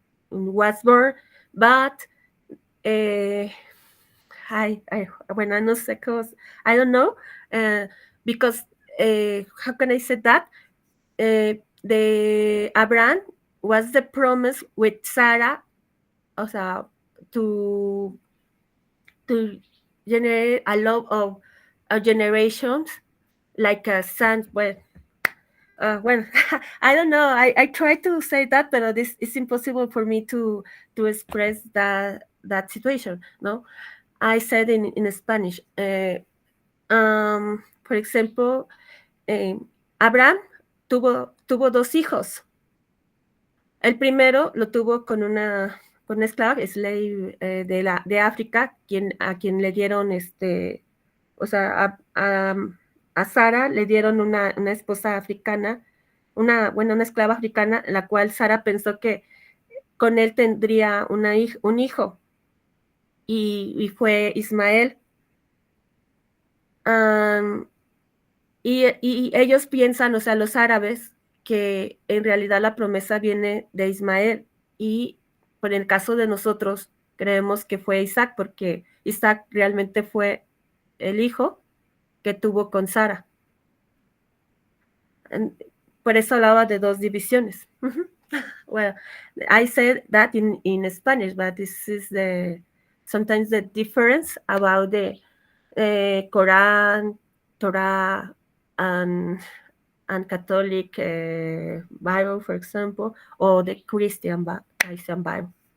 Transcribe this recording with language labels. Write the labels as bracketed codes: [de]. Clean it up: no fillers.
[en] was born, but uh, I when I [es] no sé [en] cause I don't know, uh, because how can I say that the Abraham was the promise with Sarah, [es] o sea, [en] to to generate a lot of generations like a son. Well, I don't know. I try to say that, but this it's impossible for me to express that situation. No, I said in Spanish. For example, [es] Abraham tuvo dos hijos. El primero lo tuvo con una esclava, slave de África, a quien le dieron o sea, a Sara le dieron una esposa africana, una esclava africana, la cual Sara pensó que con él tendría un hijo, y fue Ismael. Y ellos piensan, o sea, los árabes, que en realidad la promesa viene de Ismael, y por el caso de nosotros creemos que fue Isaac, porque Isaac realmente fue el hijo que tuvo con Sara. Por eso hablaba de dos divisiones. [en] Well, I said that in Spanish, but this is sometimes the difference about the Quran, Torah, and Catholic Bible, for example, or the Christian Bible.